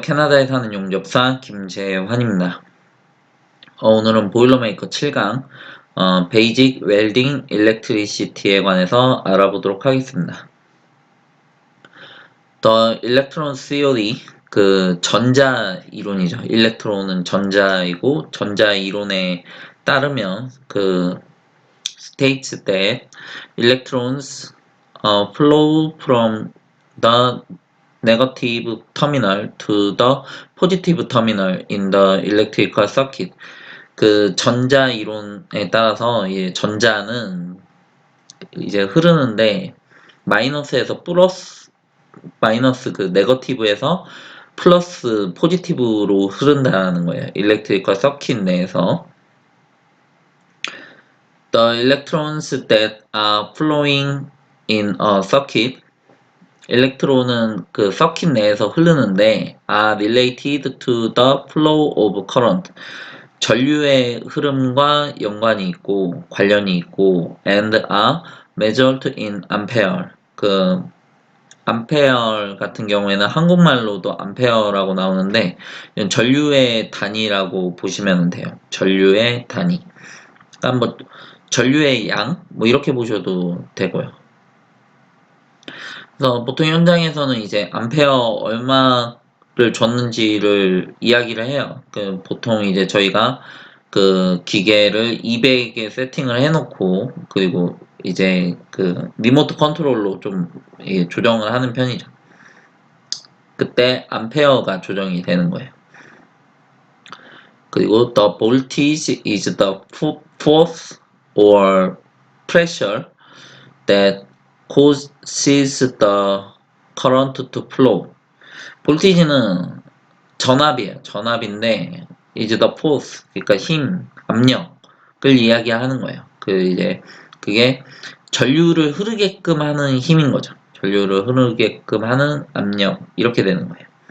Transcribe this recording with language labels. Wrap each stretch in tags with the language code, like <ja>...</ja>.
<ko>캐나다에 사는 용접사 김재환입니다. 오늘은 보일러메이커 7강 베이직 웰딩 일렉트리시티에 관해서 알아보도록 하겠습니다.</ko> <en>The Electron Theory,</en> <ko>그 전자 이론이죠. 일렉트론은 전자이고 전자 이론에 따르면 그</ko> <en>states that electrons flow from the negative terminal to the positive terminal in the electrical circuit.</en> <ko>그 전자 이론에 따라서 전자는 이제 흐르는데 마이너스에서 플러스 마이너스 그 네거티브에서 플러스 포지티브로 흐른다는 거예요. 일렉트리컬 서킷 내에서</ko> <en>the electrons that are flowing in a circuit,</en> <ko>일렉트론은 그 서킷 내에서 흐르는데</ko> <en>are related to the flow of current,</en> <ko>전류의 흐름과 연관이 있고 관련이 있고</ko> <en>and are measured in ampere.</en> <ko>그 암페어 같은 경우에는 한국말로도 암페어라고 나오는데 이건 전류의 단위라고 보시면 돼요. 전류의 단위. 그러니까 뭐 전류의 양 뭐 이렇게 보셔도 되고요. 그래서 보통 현장에서는 이제 암페어 얼마를 줬는지를 이야기를 해요. 그 보통 이제 저희가 그 기계를 200에 세팅을 해놓고 그리고 이제 그 리모트 컨트롤로 좀 조정을 하는 편이죠. 그때 암페어가 조정이 되는 거예요.</ko> <en>그리고 the voltage is the force or pressure that causes the current to flow.</en> <ko>볼티지는 전압이에요. 전압인데</ko> <en>is the force,</en> <ko>그러니까 힘, 압력을 이야기하는 거예요. 그게 전류를 흐르게끔 하는 힘인 거죠. 전류를 흐르게끔 하는 압력, 이렇게 되는 거예요.</ko>